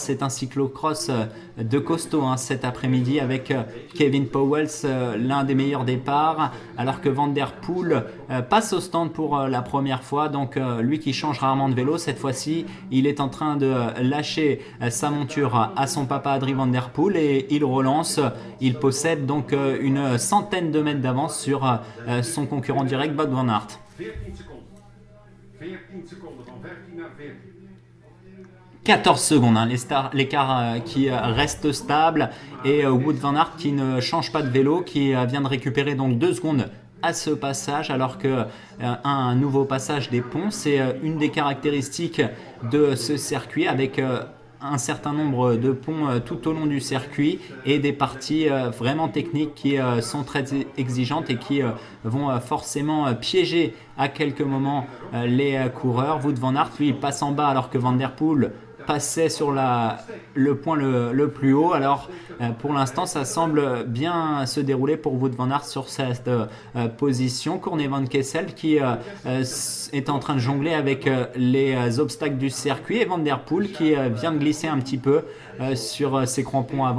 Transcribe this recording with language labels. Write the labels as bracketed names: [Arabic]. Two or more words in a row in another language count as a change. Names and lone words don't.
[French] C'est un cyclocross de costaud cet après-midi avec Kevin Powell, l'un des meilleurs départs, alors que Van Der Poel passe au stand pour la première fois. Donc lui qui change rarement de vélo, cette fois-ci il est en train de lâcher sa monture à son papa Adrie Van Der Poel et il relance. Il possède donc une centaine de mètres d'avance sur son concurrent direct Wout van Aert. [Dutch] 14 seconden. 14 seconden, van 15 naar 14. [French] 14 secondes, l'écart qui reste stable et Wout van Aert qui ne change pas de vélo, qui vient de récupérer donc 2 secondes à ce passage, alors que un nouveau passage des ponts, c'est une des caractéristiques de ce circuit avec un certain nombre de ponts tout au long du circuit et des parties vraiment techniques qui sont très exigeantes et qui vont forcément piéger à quelques moments les coureurs. Wout van Aert, lui, passe en bas alors que Van Der Poel passait sur le point le plus haut. Alors pour l'instant ça semble bien se dérouler pour Wout van Aert sur cette position. Courtney Van Kessel qui est en train de jongler avec les obstacles du circuit et Van Der Poel qui vient de glisser un petit peu sur ses crampons avant.